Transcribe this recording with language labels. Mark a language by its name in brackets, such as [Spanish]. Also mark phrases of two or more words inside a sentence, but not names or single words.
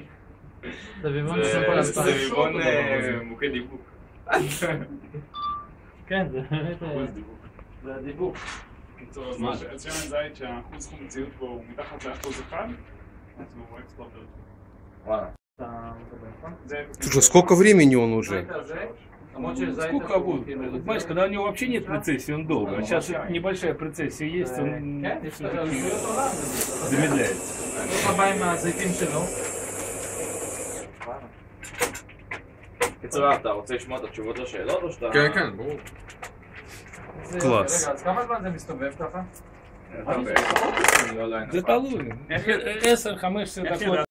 [Hebrew] סביבון שנות ה-2000. סביבון מוקד דיבוק. כן, זה באמת... זה הדיבוק. בקיצור, אז שמן זית שהאחוז חומציות בו הוא מתחת ל1%, אז הוא [English] extra virgin. [Hebrew] וואלה. [Russian] Слушай, сколько времени он уже? Сколько будет? Понимаешь, когда у него вообще нет прецессии, он долго. А сейчас небольшая прецессия есть, он замедляется. [Hebrew] איך הבא עם הזיתים שלו? קיצור, אתה רוצה לשמוע את התשובות לשאלות או שאתה... כן, כן, ברור. קלאס. רגע, אז כמה זמן זה מסתובב ככה? זה תלוי. 10-15 דקות